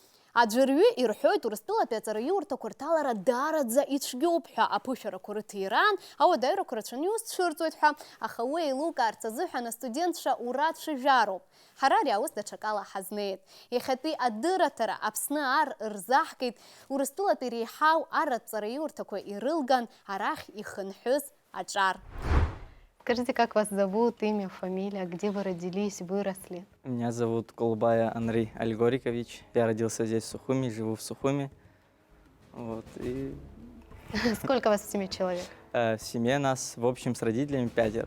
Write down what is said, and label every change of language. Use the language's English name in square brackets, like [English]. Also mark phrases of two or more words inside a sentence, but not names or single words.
[Abkhazian] Аӡәырҩы ирҳәоит Урыстәылатәи аҵараиурҭақәа рҭалара дараӡа ицәгьоуп ҳәа аԥышәарақәа рыҭиран, ауадаҩрақәа рацәаны иус цәырҵуеит ҳәа, аха уи еилукаарц азыҳәан астудентцәа ура дшыжәароуп. Ҳара ари аус даҽакала ҳазнеит. Иахьатәи адырраҭара Аԥсны ар рзаҳкит, Урыстәылатәи реиҳау арратҵараиурҭақәа ирылган арахь ихынҳәыз аҿар. [Russian] Скажите, как вас зовут, имя, фамилия, где вы родились, выросли? Меня зовут Колубая Андрей Альгорикович. Я родился здесь, в Сухуми, живу в Сухуми. Вот, и Сколько вас в семье человек? в семье нас, в общем, с родителями 5.